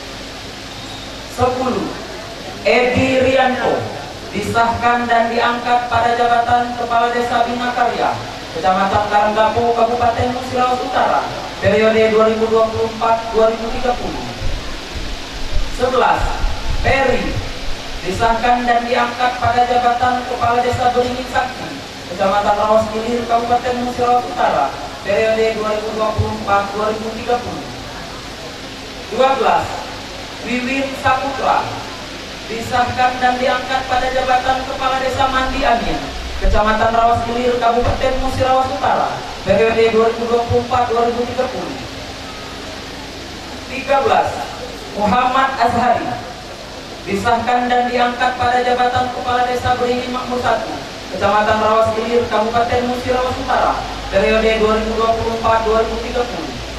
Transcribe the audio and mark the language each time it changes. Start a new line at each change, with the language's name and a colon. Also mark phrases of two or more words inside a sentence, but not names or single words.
Indonesian: 10. Edi Rianto, disahkan dan diangkat pada jabatan Kepala Desa Bina Karya, Kecamatan Karanggapo, Kabupaten Musirawas Utara, periode 2024-2030. 11. Peri, disahkan dan diangkat pada jabatan Kepala Desa Beringin Sakti, Kecamatan Rawas Gilir, Kabupaten Musirawas Utara, periode 2024-2030. 12. Wiwin Saputra, disahkan dan diangkat pada jabatan Kepala Desa Mandi Angin, Kecamatan Rawas Gilir, Kabupaten Musirawas Utara, periode 2024-2030. 13. Muhammad Azhari, disahkan dan diangkat pada jabatan Kepala Desa Beringin Makmur 1, Kecamatan Rawas Gilir, Kabupaten Musirawas Utara, periode 2024-2030.